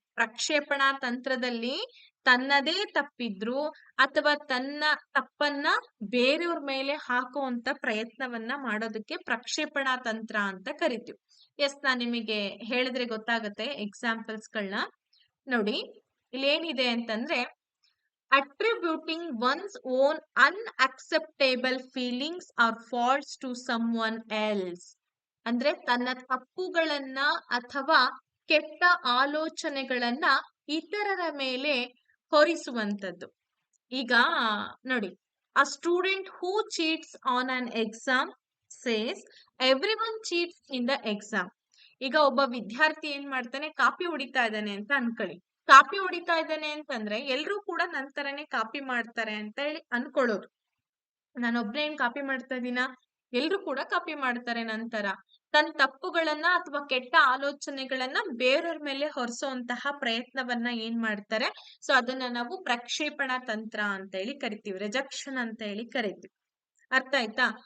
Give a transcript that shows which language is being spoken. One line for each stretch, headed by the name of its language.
Kannada: ಪ್ರಕ್ಷೇಪಣಾ ತಂತ್ರದಲ್ಲಿ ತನ್ನದೇ ತಪ್ಪಿದ್ರು ಅಥವಾ ತನ್ನ ತಪ್ಪನ್ನ ಬೇರೆಯವ್ರ ಮೇಲೆ ಹಾಕುವಂತ ಪ್ರಯತ್ನವನ್ನ ಮಾಡೋದಕ್ಕೆ ಪ್ರಕ್ಷೇಪಣಾ ತಂತ್ರ ಅಂತ ಕರಿತೀವಿ. ಎಸ್, ನಾನ್ ನಿಮಗೆ ಹೇಳಿದ್ರೆ ಗೊತ್ತಾಗತ್ತೆ ಎಕ್ಸಾಂಪಲ್ಸ್ ಗಳನ್ನ ನೋಡಿ. ಇಲ್ಲಿ ಏನಿದೆ ಅಂತಂದ್ರೆ,
English: attributing one's own unacceptable feelings or faults to someone else.
Kannada: ಅಂದ್ರೆ ತನ್ನ ತಪ್ಪುಗಳನ್ನ ಅಥವಾ ಕೆಟ್ಟ ಆಲೋಚನೆಗಳನ್ನ ಇತರರ ಮೇಲೆ ಹೊರಿಸುವಂತದ್ದು. ಈಗ ನೋಡಿ,
English: a student who cheats on an exam says everyone cheats in the exam.
Kannada: ಈಗ ಒಬ್ಬ ವಿದ್ಯಾರ್ಥಿ ಏನ್ ಮಾಡ್ತಾನೆ, ಕಾಪಿ ಹೊಡಿತಾ ಇದ್ದಾನೆ ಅಂತ ಅನ್ಕೊಳ್ಳಿ. ಕಾಪಿ ಹೊಡಿತಾ ಇದ್ದಾನೆ ಅಂತಂದ್ರೆ ಎಲ್ರೂ ಕೂಡ ನನ್ ತರನೇ ಕಾಪಿ ಮಾಡ್ತಾರೆ ಅಂತ ಹೇಳಿ ಅನ್ಕೊಳ್ಳೋದು. ನಾನೊಬ್ನೇ ಏನ್ ಕಾಪಿ ಮಾಡ್ತಾ ಇದೀನ, ಎಲ್ರು ಕೂಡ ಕಾಪಿ ಮಾಡ್ತಾರೆ ನಂತರ. ತನ್ನ ತಪ್ಪುಗಳನ್ನ ಅಥವಾ ಕೆಟ್ಟ ಆಲೋಚನೆಗಳನ್ನ ಬೇರೆಯವ್ರ ಮೇಲೆ ಹೊರಿಸುವಂತಹ ಪ್ರಯತ್ನವನ್ನ ಏನ್ ಮಾಡ್ತಾರೆ, ಸೊ ಅದನ್ನ ನಾವು ಪ್ರಕ್ಷೇಪಣಾ ತಂತ್ರ ಅಂತ ಹೇಳಿ ಕರಿತೀವಿ, ರಿಜೆಕ್ಷನ್ ಅಂತ ಹೇಳಿ ಕರಿತೀವಿ. ಅರ್ಥ ಆಯ್ತಾ?